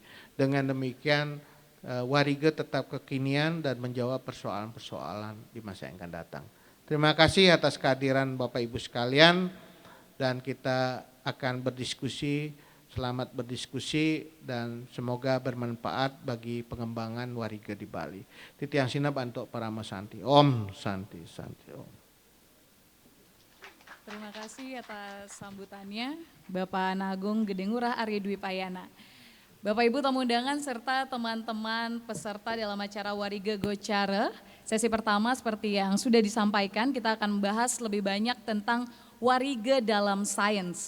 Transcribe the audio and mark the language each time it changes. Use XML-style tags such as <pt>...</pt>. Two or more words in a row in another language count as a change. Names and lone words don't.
<id>Dengan demikian warige tetap kekinian dan menjawab persoalan-persoalan di masa yang akan datang. Terima kasih atas kehadiran Bapak Ibu sekalian, dan kita akan berdiskusi. Selamat berdiskusi dan semoga bermanfaat bagi pengembangan warige di Bali.</id> <ban>Titiang Sina Bantuk Parama Santi. Om Santi Santi Om.</ban> <id>Terima kasih atas sambutannya Bapak Nagung Gedengurah Arya Dwi Payana. Bapak Ibu tamu undangan serta teman-teman peserta dalam acara Warige Gocara. Sesi pertama seperti yang sudah disampaikan, kita akan membahas lebih banyak tentang warige dalam sains.</id>